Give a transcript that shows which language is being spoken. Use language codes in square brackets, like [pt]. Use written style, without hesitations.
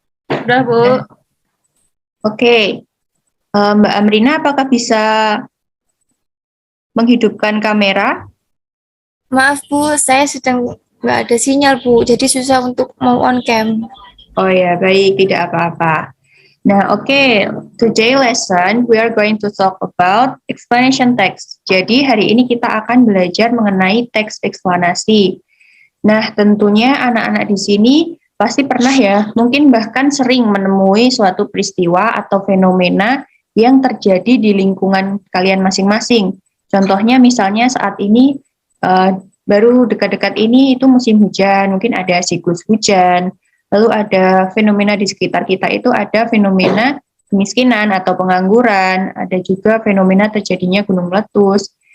[id] Sudah, Bu. Oke. Mbak Amrina, apakah bisa menghidupkan kamera? Maaf Bu, saya sedang nggak ada sinyal Bu, jadi susah untuk mau [en] on cam. [id] Oh ya, baik, tidak apa-apa. Nah, oke. [en] Today lesson we are going to talk about explanation text. [id] Jadi hari ini kita akan belajar mengenai teks eksplanasi. Nah, tentunya anak-anak di sini pasti pernah ya, mungkin bahkan sering menemui suatu peristiwa atau fenomena yang terjadi di lingkungan kalian masing-masing. Contohnya misalnya saat ini baru dekat-dekat ini itu musim hujan, mungkin ada siklus hujan, lalu ada fenomena di sekitar kita itu ada fenomena kemiskinan atau pengangguran, ada juga fenomena terjadinya gunung meletus.